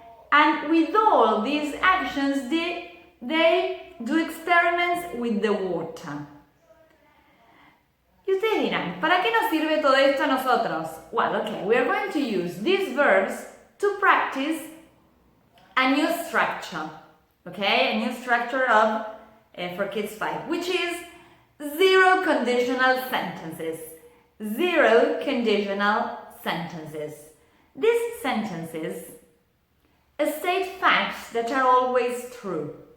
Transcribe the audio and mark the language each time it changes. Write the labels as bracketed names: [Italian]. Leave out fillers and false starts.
[English] And with all these actions, they do experiments with the water. [Spanish] Y ustedes dirán, ¿para qué nos sirve todo esto a nosotros? [English] Well, okay, we are going to use these verbs to practice a new structure. Okay, a new structure of for Kids 5, which is zero conditional sentences. Zero conditional sentences. These sentences state facts that are always true.